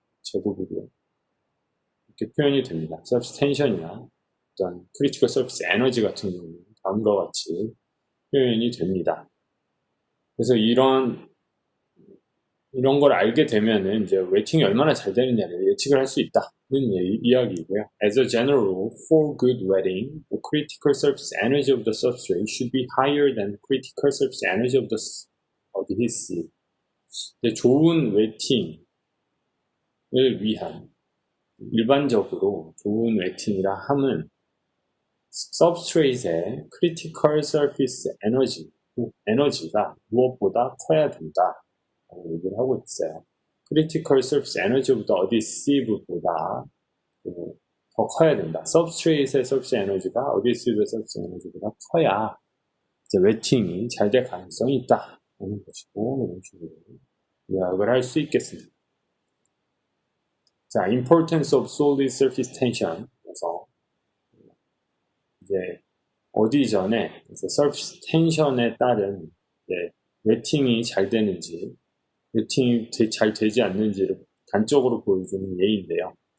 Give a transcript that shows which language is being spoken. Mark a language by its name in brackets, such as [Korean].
[Korean] 제곱으로 이렇게 표현이 됩니다. surface tension이나 어떤 critical surface energy 같은 경우는 다음과 같이 표현이 됩니다. 그래서 이런 걸 알게 되면은 이제 웨팅이 얼마나 잘 되느냐를 예측을 할 수 있다는 이야기이고요. [English] As a general rule, for good wetting, the critical surface energy of the substrate should be higher than the critical surface energy of the adhesive. [Korean] 좋은 웨팅을 위한 일반적으로 좋은 웨팅이라 함은 substrate의 critical surface 에너지가 무엇보다 커야 된다. 얘기를 하고 있어요. [English] critical surface energy of the adhesive보다 [Korean] 더 커야 된다. substrate의 surface energy가 adhesive의 surface energy보다 커야 이제 웨팅이 잘 될 가능성이 있다. 하는 것이고 이런 식으로 요약을 할 수 있겠습니다. [English] 자, importance of solid surface tension. [Korean] 그래서 이제 어디전에 surface tension에 따른 웨팅이 잘 되는지 웨팅이 잘 되지 않는지를 단적으로 보여주는 예인데요.